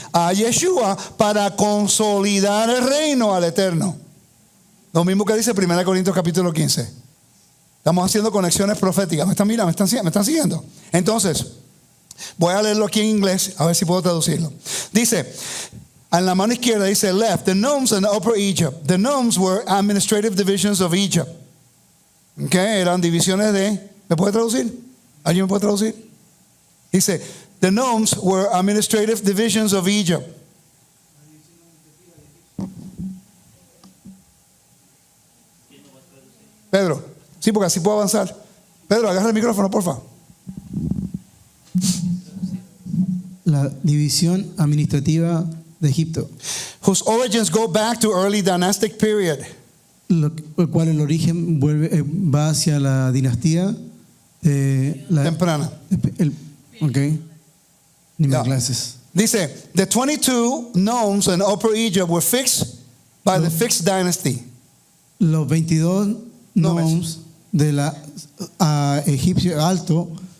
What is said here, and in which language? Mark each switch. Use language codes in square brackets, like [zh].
[es] A Yeshua, para consolidar el reino al Eterno. Lo mismo que dice 1 Corintios capítulo 15. Estamos haciendo conexiones proféticas. ¿Me están mirando? ¿Me están siguiendo? Entonces, voy a leerlo aquí en inglés, a ver si puedo traducirlo. Dice, en la mano izquierda dice [en] left, the nomes and upper Egypt. The nomes were administrative divisions of Egypt. [es] Okay, eran divisiones de, ¿me puede traducir? ¿Alguien me puede traducir? [en] Dice, the nomes were administrative divisions of Egypt. [es] Pedro, sí, porque así puedo avanzar. Pedro, agarra el micrófono, por favor. La división administrativa de Egipto, [en] Whose origins go back to early dynastic period. [es] el cual el origen va hacia la dinastía Temprana. Okay. Ni Yeah. más clases. [en] Dice, the 22 nomes in Upper Egypt were fixed by the fixed dynasty. [es] Los 22 nomes de la egipcio alto